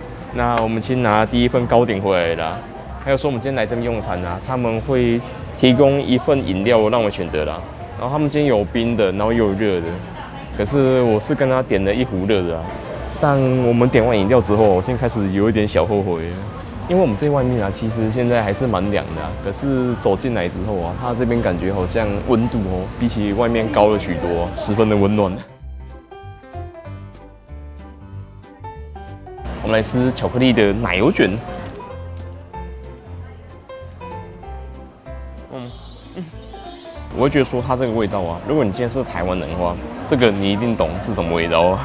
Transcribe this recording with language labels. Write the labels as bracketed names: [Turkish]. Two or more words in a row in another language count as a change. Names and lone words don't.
[Chinese] 那我們先拿第一份糕點回來啦。還有說我們今天來這邊用餐啊，他們會提供一份飲料讓我們選擇啦。然後他們今天有冰的，然後又有熱的。可是我是跟他點了1壺熱的啊。但我們點完飲料之後，我現在開始有一點小後悔，因為我們這外面啊，其實現在還是蠻涼的啊。可是走進來之後啊，它這邊感覺好像溫度比起外面高了許多，十分的溫暖。我們來吃巧克力的奶油卷。我會覺得說它這個味道啊，如果你今天是台灣人的話，這個你一定懂是什麼味道啊。